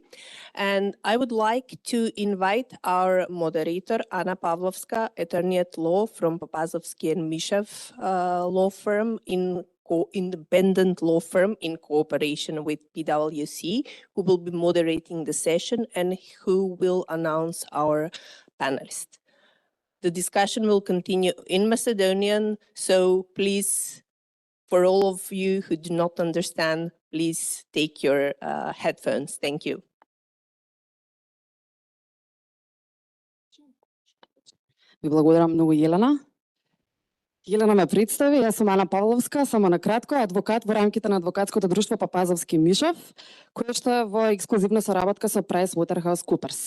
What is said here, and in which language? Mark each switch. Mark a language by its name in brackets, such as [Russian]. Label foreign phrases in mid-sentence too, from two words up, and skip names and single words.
[English] And I would like to invite our moderator, Anna Pavlovska, attorney at law from Papazovsky and Mishev law firm independent law firm in cooperation with PwC, who will be moderating the session and who will announce our panelists. The discussion will continue in Macedonian, so please, for all of you who do not understand, please take your headphones. Thank you. [Macedonian] Ви благодарам многу, Јелена. Јелена ме представи, јас сум Ана Павловска, само на кратко, адвокат во рамките на адвокатското друштво Папазовски Мишев, кое што е во ексклузивна соработка со PricewaterhouseCoopers.